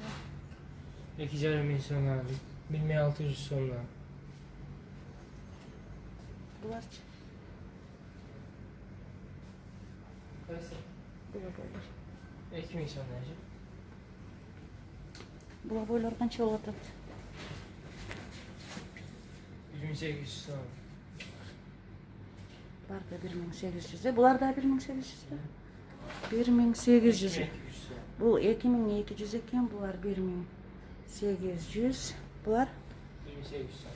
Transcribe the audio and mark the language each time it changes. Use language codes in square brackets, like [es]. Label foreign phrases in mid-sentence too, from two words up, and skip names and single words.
[ky] 2,5 сомдан, 1600 сомдан. Буларчы? Кайсы? Була бойлор. 2000 сомдан же. Була бойлор канча болот атат? [uz] 1800 so'm. Bular da 1800. Bular da 1800. 1800. 2200 so'm. Bu 2200 ekan, bular 1800. Bular 2800 so'm.